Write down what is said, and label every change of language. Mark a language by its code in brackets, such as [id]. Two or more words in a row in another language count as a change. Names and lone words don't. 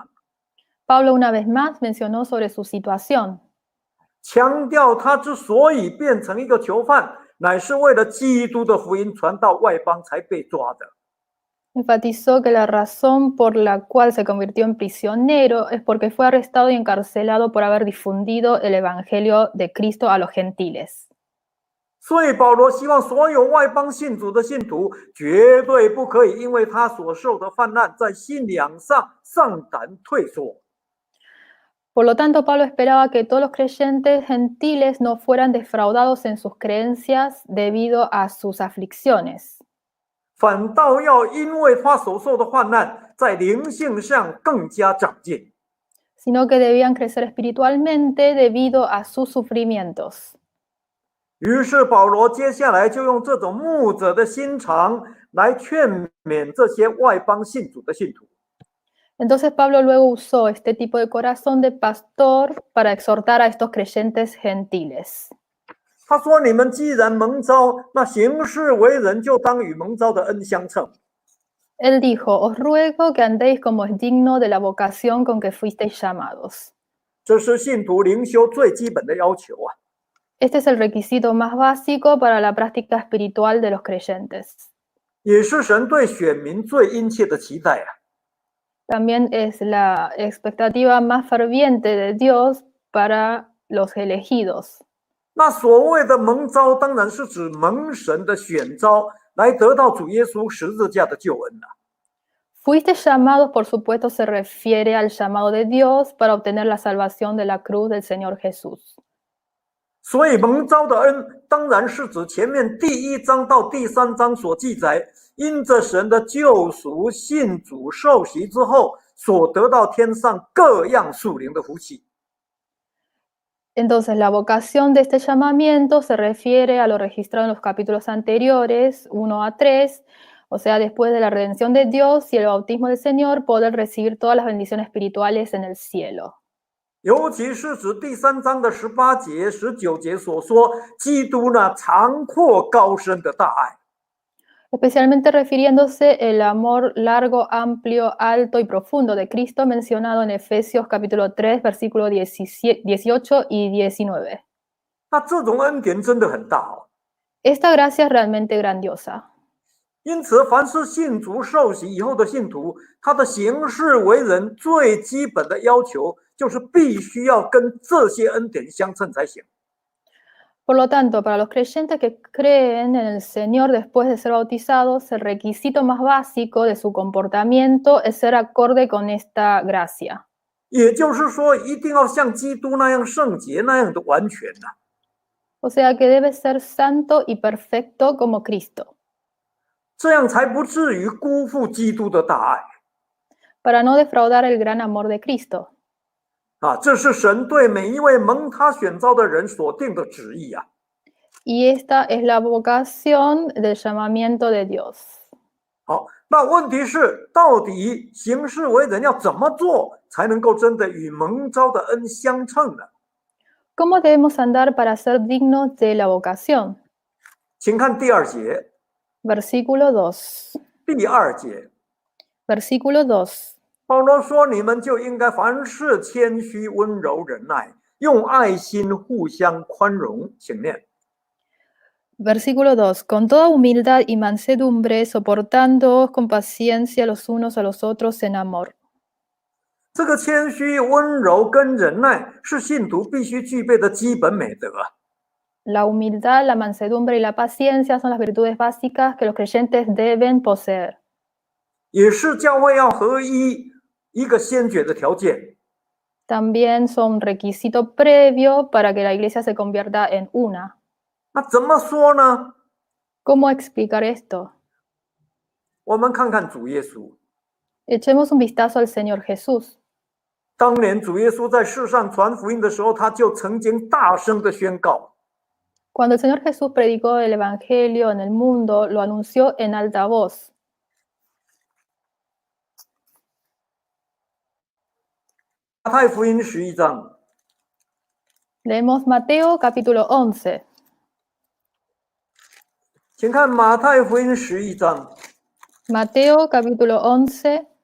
[es] Pablo una vez más mencionó sobre su situación. [zh] 强调他之所以变成一个囚犯，乃是为了基督的福音传到外邦才被抓的。 [es] Enfatizó que la razón por la cual se convirtió en prisionero es porque fue arrestado y encarcelado por haber difundido el evangelio de Cristo a los gentiles. [zh] 所以保罗希望所有外邦信主的信徒绝对不可以因为他所受的患难，在信仰上丧胆退缩。 [es] Por lo tanto, Pablo esperaba que todos los creyentes gentiles no fueran defraudados en sus creencias debido a sus aflicciones, [zh] 反倒要因为他所受的患难，在灵性上更加长进。 [es] sino que debían crecer espiritualmente debido a sus sufrimientos. [zh] 于是保罗接下来就用这种牧者的心肠来劝勉这些外邦信主的信徒。 [es] Entonces Pablo luego usó este tipo de corazón de pastor para exhortar a estos creyentes gentiles. [zh] 他说：“你们既然蒙召，那行事为人就当与蒙召的恩相称。” [es] Él dijo, os ruego que andéis como es digno de la vocación con que fuisteis llamados. [zh] 这是信徒灵修最基本的要求啊！ [es] Este es el requisito más básico para la práctica espiritual de los creyentes. [zh] 也是神对选民最殷切的期待啊！ [es] También es la expectativa más ferviente de Dios para los elegidos. [zh] 那所谓的蒙召，当然是指蒙神的选召，来得到主耶稣十字架的救恩啊！ [es] Fuisteis llamados, por supuesto, se refiere al llamado de Dios para obtener la salvación de la cruz del Señor Jesús. [zh] 所以蒙召的恩，当然是指前面第1章到第3章所记载，因着神的救赎，信主受洗之后，所得到天上各样属灵的福气。 [es] Entonces, la vocación de este llamamiento se refiere a lo registrado en los capítulos anteriores, 1 a 3, o sea, después de la redención de Dios y el bautismo del Señor, poder recibir todas las bendiciones espirituales en el cielo. [zh] 尤其是指第3章的18节、19节所说，基督那长阔高深的大爱。 [es] Especialmente refiriéndose el amor largo, amplio, alto y profundo de Cristo mencionado en Efesios capítulo 3, versículos 18 y 19. [zh] 那这种恩典真的很大哦。 [es] Esta gracia es realmente grandiosa. [zh] 因此，凡是信主受洗以后的信徒，他的行事为人最基本的要求，就是必须要跟这些恩典相称才行。 [es] Por lo tanto, para los creyentes que creen en el Señor después de ser bautizados, el requisito más básico de su comportamiento es ser acorde con esta gracia. [zh] 也就是说，一定要像基督那样圣洁、那样的完全呐、 [es] O sea que debe ser santo y perfecto como Cristo, [zh] 这样才不至于辜负基督的大爱 [es] para no defraudar el gran amor de Cristo. [zh] 这是神对每一位蒙他选召的人所定的旨意啊。 [es] Y esta es la vocación del llamamiento de Dios. [zh] 好，那问题是，到底行事为人要怎么做，才能够真的与蒙召的恩相称呢？ [es] ¿Cómo debemos andar para ser dignos de la vocación? [zh] 请看第2节， [es] Versículo 2. [zh] 第2节， [es] Versículo 2. [zh] 保罗说：“你们就应该凡事谦虚、温柔、忍耐，用爱心互相宽容。” 请念。 [es] Versículo 2. Con toda humildad y mansedumbre, soportándoos con paciencia los unos a los otros en amor. [zh] 这个谦虚、温柔跟忍耐是信徒必须具备的基本美德。 [es] La humildad, la mansedumbre y la paciencia son las virtudes básicas que los creyentes deben poseer. [zh] 也是教会要合一一个先决的条件。 [es] También son un requisito previo para que la iglesia se convierta en una. [zh] 那怎么说呢？ [es] ¿Cómo explicar esto? [zh] 我们看看主耶稣。 [es] Echemos un vistazo al Señor Jesús. [zh] 当年主耶稣在世上传福音的时候，他就曾经大声的宣告： [es] Cuando el Señor Jesús predicó el Evangelio en el mundo, lo anunció en alta voz. [zh] 马太福音11章， [es] Leemos Mateo capítulo 11. [zh] 请看马太福音11章 [es] Mateo capítulo 11,